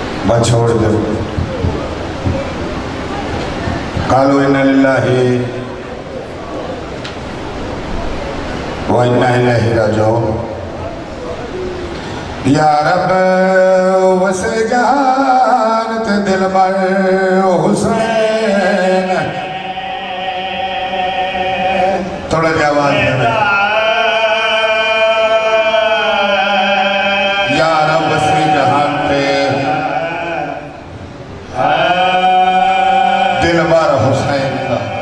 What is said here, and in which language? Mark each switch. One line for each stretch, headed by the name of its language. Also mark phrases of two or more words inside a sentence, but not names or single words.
Punjabi: چھوڑ دے.
Arabic: قالوا إنا لله وإنا إليه راجعون.
Punjabi: یا رب وسے جہان تے دل بر حسین. تھوڑا جی آواز میں. یا رب وسے جہان تے دل بر حسین کا.